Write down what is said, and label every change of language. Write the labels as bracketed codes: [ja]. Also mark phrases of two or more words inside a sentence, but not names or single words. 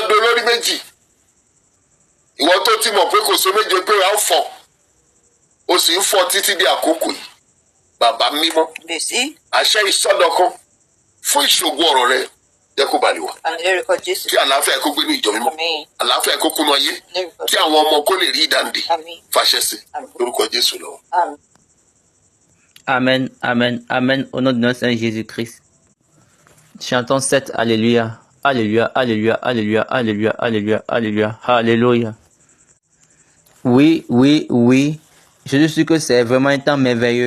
[yo] dolórí méjì ìwọ tó ti mọ̀ pé kò so méje pé a ó fọ̀ o sì ń fọ̀ títí di àkókò yìí bàbá mímọ́ àṣẹ ìsọdọ̀kan fún ìṣògo ọ̀rọ̀ rẹ jẹ́ kó balẹ̀ wá kí àlàáfíà kó gbé ní ìjọ mímọ́ àlàáfíà kó kúnú ayé kí àwọn ọmọ kó lè rí ìdáǹdè fàṣẹ sí lórúkọ Jésù lọ. [fr] Amen, amen, amen, au nom de notre Seigneur Jésus-Christ. Chantons cette Alléluia, Alléluia, Alléluia, Alléluia, Alléluia, Alléluia, Alléluia, Alléluia. Oui, oui, oui, je suis sûr que c'est vraiment un temps merveilleux.